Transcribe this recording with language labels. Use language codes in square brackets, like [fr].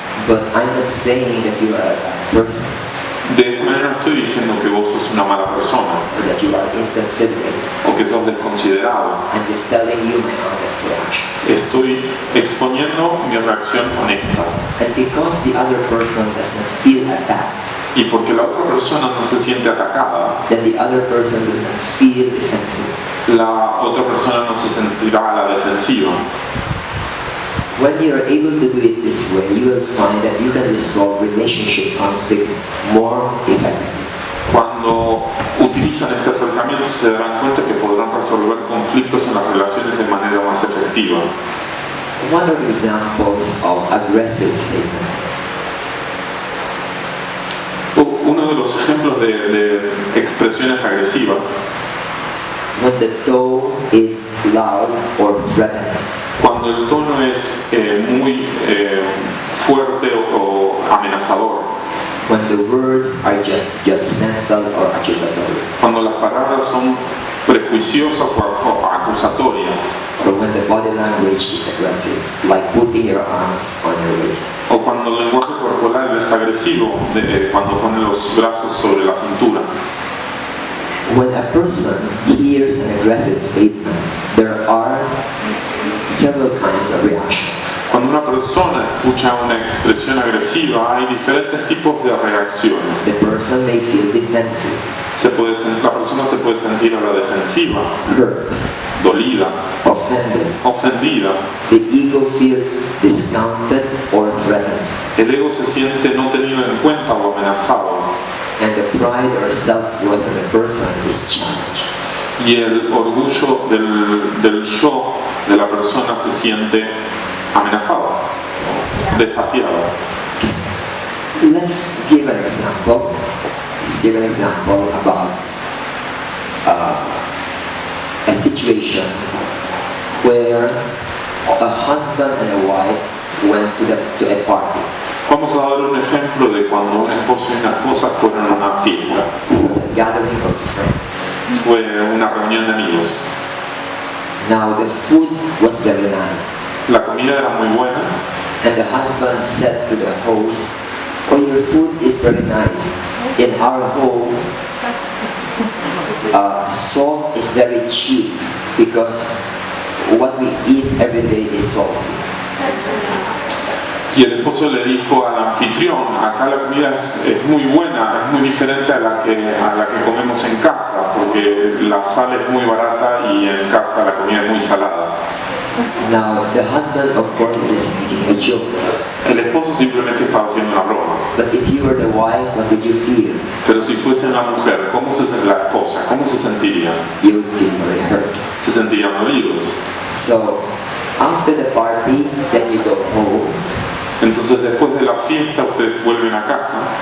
[en] But I'm not saying that you are a bad person, [es] De esta manera no estoy diciendo que vos sos una mala persona [en] or that you are inconsiderate. [es] o que sos desconsiderado. [en] I'm just telling you my honest reaction. [es] Estoy exponiendo mi reacción honesta. [en] And because the other person does not feel attacked, [es] Y porque la otra persona no se siente atacada, [en] then the other person will not feel defensive. [es] la otra persona no se sentirá a la defensiva. [en] When you are able to do it this way, you will find that you can resolve relationship conflicts more effectively. [es] Cuando utilizan este acercamiento se darán cuenta que podrán resolver conflictos en las relaciones de manera más efectiva. [en] What are examples of aggressive statements? [es] Uno de los ejemplos de expresiones agresivas, [en] When the tone is loud or threatening. [es] cuando el tono es muy fuerte o amenazador, [en] When the words are judgmental or accusatory. [es] cuando las palabras son prejuiciosas o acusatorias, [en] Or when the body language is aggressive, like putting your arms on your waist. [es] o cuando el lenguaje corporal es agresivo, cuando pone los brazos sobre la cintura. [en] When a person hears an aggressive statement, there are several kinds of reaction. [es] Cuando una persona escucha una expresión agresiva, hay diferentes tipos de reacciones. [en] The person may feel defensive, [es] La persona se puede sentir a la defensiva, [en] hurt, [es] dolida, [en] offended. [es] ofendida. [en] The ego feels discounted or threatened, [es] El ego se siente no tenido en cuenta o amenazado. [en] and the pride or self-worth of the person is challenged. [es] Y el orgullo del yo de la persona se siente amenazado, desafiado. [en] Let's give an example. Let's give an example about a situation where a husband and a wife went to a party. [es] Vamos a dar un ejemplo de cuando un esposo y una esposa fueron a una fiesta. [en] It was a gathering of friends. [es] Fue una reunión de amigos. [en] Now the food was very nice, [es] La comida era muy buena [en] and the husband said to the host, "Oh, your food is very nice. In our home, salt is very cheap because what we eat every day is salty." [es] y el esposo le dijo al anfitrión, acá la comida es muy buena, es muy diferente a la que comemos en casa, porque la sal es muy barata y en casa la comida es muy salada. [en] Now the husband, of course, is just making a joke. [es] El esposo simplemente estaba haciendo una broma. [en] But if you were the wife, what would you feel? [es] Pero si fuese la mujer, la esposa, ¿cómo se sentiría? [en] You would feel very hurt. [es] Se sentirían dolidos. [en] So after the party, then you go home, [es] Entonces después de la fiesta ustedes vuelven a casa